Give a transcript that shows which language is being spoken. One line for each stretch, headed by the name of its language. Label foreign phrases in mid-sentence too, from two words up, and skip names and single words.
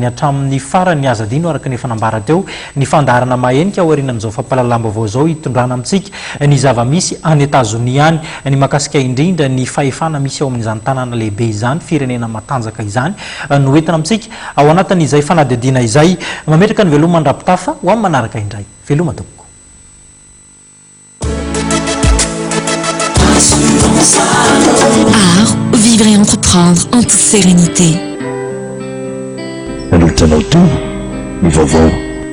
Malagasy: hatramin'ny farany azadino araka ny fanambara teo ny fandarana mahenika aoriana amin'izao fampalalam-baovao izao hitondrana amintsika ny zava-misy any Etazonia any ny makasika indrindra ny fahefana misy ao amin'izany tanàna lehibe izany firenena matanjaka izany no entina amintsika ao anatin'izay fanadihadiana izay mametraka ny veloma mandrapitafa ho amin'ny manaraka indray veloma tompoko.
French: Art, vivre et entreprendre en toute sérénité. Un autre nous vauvons